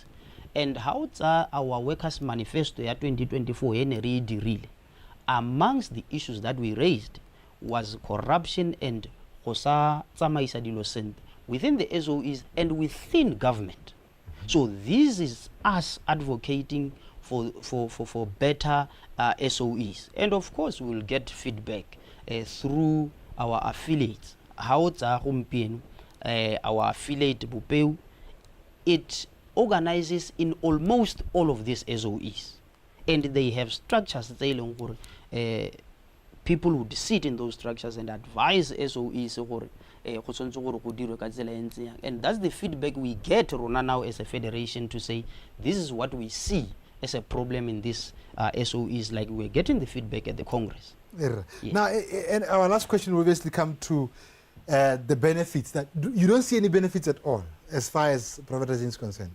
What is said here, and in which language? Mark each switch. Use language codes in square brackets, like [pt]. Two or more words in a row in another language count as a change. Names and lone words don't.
[en] And how our workers manifesto ya 2024 really, amongst the issues that we raised was corruption and within the SOEs and within government. So this is us advocating for better SOEs. And of course, we'll get feedback through our affiliates how [tn] tsa gompieno [en] our affiliate Bopeu, it organizes in almost all of these SOEs, and they have structures [tn] tse leng gore [en] people would sit in those structures and advise SOEs [tn] gore go tshwanetse gore go dirwe ka tsela e ntseng, [en] and that's the feedback we get rona now as a federation to say this is what we see as a problem in this SOEs, like we're getting the feedback at the Congress. Yeah. Now, and our last question will obviously come to the benefits. That you don't see any benefits at all as far as privatization is concerned.